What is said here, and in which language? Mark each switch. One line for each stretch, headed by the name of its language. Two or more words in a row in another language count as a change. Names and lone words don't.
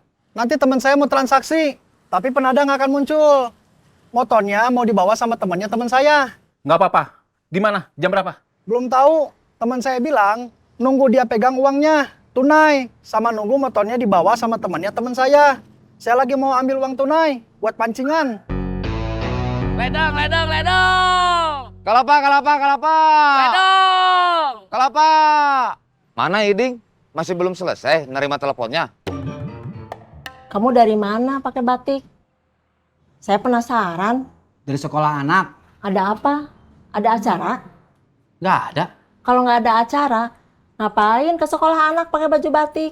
Indonesian: nanti teman saya mau transaksi, tapi penada nggak akan muncul. Motornya mau dibawa sama temannya teman saya. Nggak apa-apa. Di mana? Jam berapa? Belum tahu, teman saya bilang nunggu dia pegang uangnya tunai, sama nunggu motornya dibawa sama temannya teman saya. Saya lagi mau ambil uang tunai buat pancingan. Ledang, ledang, ledang. Kelapa, kelapa, kelapa. Ledang. Kelapa. Mana Iding? Masih belum selesai nerima teleponnya. Kamu dari mana pakai batik? Saya penasaran. Dari sekolah anak. Ada apa? Ada acara? Nggak ada. Kalau nggak ada acara, ngapain ke sekolah anak pakai baju batik?